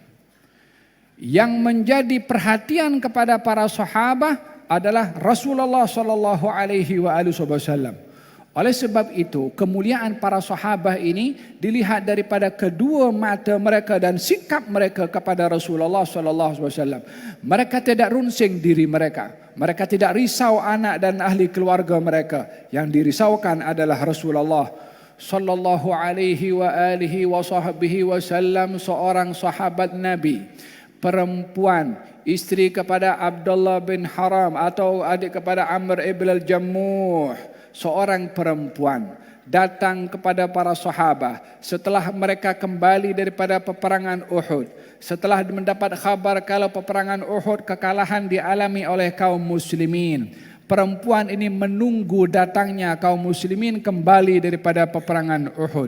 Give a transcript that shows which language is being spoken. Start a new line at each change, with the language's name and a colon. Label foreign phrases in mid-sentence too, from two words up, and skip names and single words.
Malay: Yang menjadi perhatian kepada para sahabat adalah Rasulullah SAW. Oleh sebab itu, kemuliaan para sahabat ini dilihat daripada kedua mata mereka dan sikap mereka kepada Rasulullah
Arabic: صلى الله عليه وسلم.
Malay: Mereka tidak runsing diri mereka. Mereka tidak risau anak dan ahli keluarga mereka. Yang dirisaukan adalah Rasulullah
Arabic: صلى الله عليه وعلى آله وصحبه وسلم,
Malay: seorang sahabat Nabi, perempuan, isteri kepada Abdullah bin Haram atau adik kepada Amr ibn al-Jammuh. Seorang perempuan datang kepada para sahabat setelah mereka kembali daripada peperangan Uhud. Setelah mendapat khabar kalau peperangan Uhud kekalahan dialami oleh kaum muslimin. Perempuan ini menunggu datangnya kaum muslimin kembali daripada peperangan Uhud.